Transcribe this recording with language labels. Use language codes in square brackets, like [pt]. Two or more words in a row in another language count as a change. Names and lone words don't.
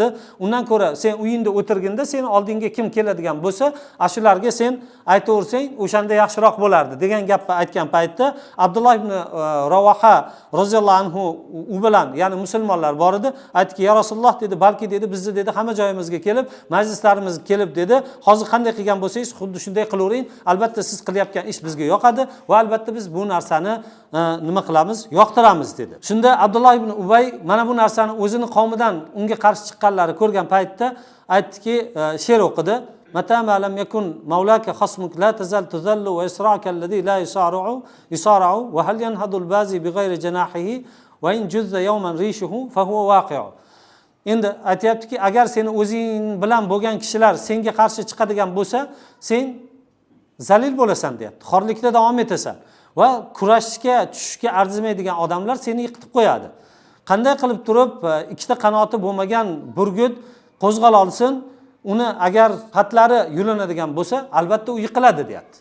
[uz] Undan ko'ra sen uyingda o'tirganda seni oldingga kim keladigan bo'lsa, ashularga sen aytaversang, o'shanda yaxshiroq bo'lardi degan gapni aytgan paytda Abdullah ibn Ravoha [ar] رضي الله عنه [uz] u bilan, ya'ni musulmonlar bor edi, aytdiki, [ar] "يا رسول الله" [uz] dedi, "balki" dedi, "bizni" dedi, "hamma joyimizga kelib, majlislarimizga kelib" dedi, "hozir qanday qilgan bo'lsangiz, xuddi shunday qilavering. Albatta siz qilayotgan ish bizga yoqadi va albatta biz bu narsani nima qilamiz? Yoqtiramiz" dedi. Shunda Abdullah ibn Ubay mana bu narsani o'zini qavmidan unga qarshi chiqqanlari ko'rgan paytda aytdiki, she'r o'qidi. [ar] "متى ما لم يكن مولاك خصمك لا تزل تذل ويصرعك الذي لا يصارع وهل ينهض البازي بغير جناحه وإن جز يوما ريشه فهو واقع." [uz] Endi aytayaptiki, agar seni o'zing bilan bo'lgan kishilar senga qarshi chiqadigan bo'lsa, sen zalil bo'lasan deyapti. Xorlikda davom etasan. Va kurashga, tushishga arzimaydigan odamlar seni yiqitib qo'yadi. Qanday qilib turib ikkita qanoti bo'lmagan burgut qo'zg'ala olsin, uni agar xatlari yulinadigan bo'lsa, albatta u yiqiladi deyapti.